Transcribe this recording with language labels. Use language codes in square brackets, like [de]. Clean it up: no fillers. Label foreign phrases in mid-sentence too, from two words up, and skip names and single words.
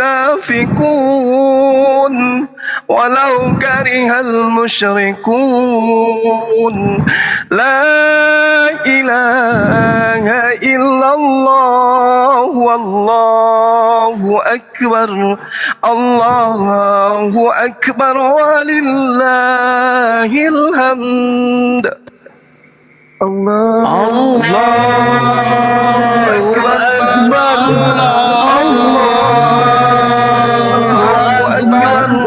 [ar] منافقون ولو كره المشركون لا إله إلا الله والله أكبر الله أكبر ولله الحمد. الله أكبر الله أكبر,